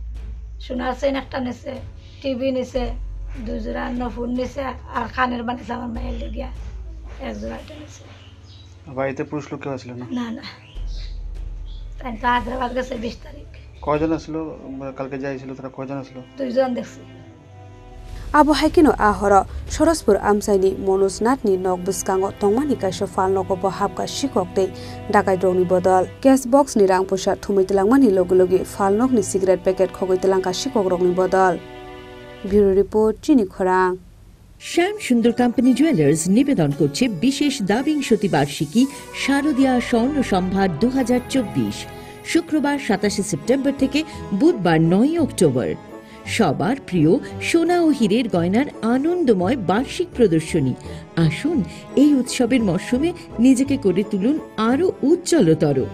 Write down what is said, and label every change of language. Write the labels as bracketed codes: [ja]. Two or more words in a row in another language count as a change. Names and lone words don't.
[bn] সোনার চেইন একটা নিছে টিভি নিছে 2 জোড়া ফোন নিছে আর কানের বানিয়েছে আমার মায়ের লেগিয়া 1 জোড়া নিছে বাড়িতে পুরুষ লোক কেউ ছিল না না তাই তো হায়দ্রাবাদ গেছে 20 তারিখ কয়জন ছিল কালকে যাইছিল তারা কয়জন ছিল 2 জন দেখছি [trp] Abo Haikino Ahoro Shorospur Amsaini Monos Natni Nok Buskango Tongmani Kaisho Fal Nogo Bo Hapka Shikokte Dakai Droni Bodal [en] Gas Box [trp] ni Rang Pusha Thumitelangmani Logo-logi Fal Nok ni [en] cigarette packet [trp] Khogoi Telangka Shikok Rokni Bodal [en] Bureau Report [trp] Chini Khorang [bn] শ্যাম সুন্দর কোম্পানি জুয়েলার্স নিবেদন করছে বিশেষ দাবিংশতি বার্ষিকী শারদীয়া স্বর্ণ সম্ভার 2024 শুক্রবার 27 সেপ্টেম্বর থেকে বুধবার 9 অক্টোবর সবার প্রিয় সোনা ও হীরের গয়নার আনন্দময় বার্ষিক প্রদর্শনী আসুন এই উৎসবের মরশুমে নিজেকে করে তুলুন আরো উজ্জ্বলতর